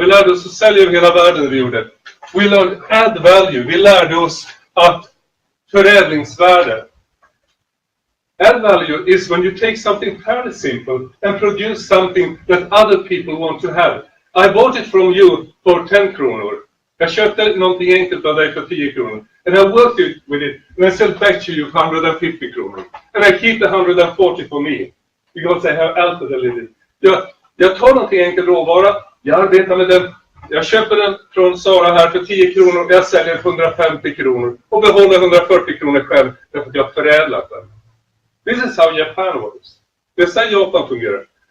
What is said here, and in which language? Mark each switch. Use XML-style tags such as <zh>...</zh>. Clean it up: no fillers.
<sv>Vi lärde oss att sälja över hela världen, vi gjorde.</sv> <en>We learned add value.</en> <sv>Vi lärde oss att förädlingsvärde.</sv> <en>Add value is when you take something fairly simple and produce something that other people want to have. I bought it from you for 10 kronor.</en> <sv>Jag köpte någonting enkelt av dig för 10 kronor.</sv> <en>And I worked with it and I sell back to you for 150 kronor. And I keep the 140 for me. Because I have altered a little.</en> <sv>Jag tar någonting enkelt råvara. Jag arbetar med den. Jag köper den från Sara här för 10 kronor. Jag säljer 150 kronor. Och behåller 140 kronor själv. Därför att jag har förädlat den.</sv> <en>This is how Japan works.</en> <sv>Det är så Japan fungerar.</sv>